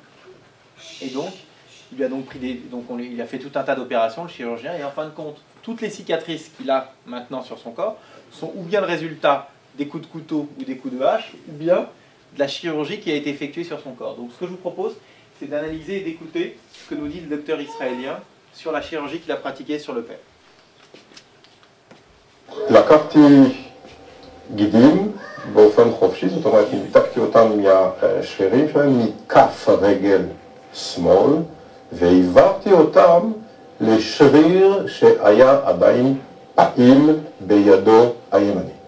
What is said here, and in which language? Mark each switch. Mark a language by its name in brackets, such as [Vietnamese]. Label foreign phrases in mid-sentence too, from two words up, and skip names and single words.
[French] Et donc, il lui a donc pris il a fait tout un tas d'opérations, le chirurgien, et en fin de compte, toutes les cicatrices qu'il a maintenant sur son corps sont ou bien le résultat des coups de couteau ou des coups de hache, ou bien de la chirurgie qui a été effectuée sur son corps. Donc ce que je vous propose, c'est d'analyser et d'écouter ce que nous dit le docteur israélien sur la chirurgie qu'il a pratiquée sur le père. [Hebrew] לקחתי גידים באופן חופשי, זאת אומרת, ניתקתי אותם מהשרירים שלהם, מכף הרגל שמאל, והעברתי אותם לשריר שהיה עדיין פעיל בידו הימנית.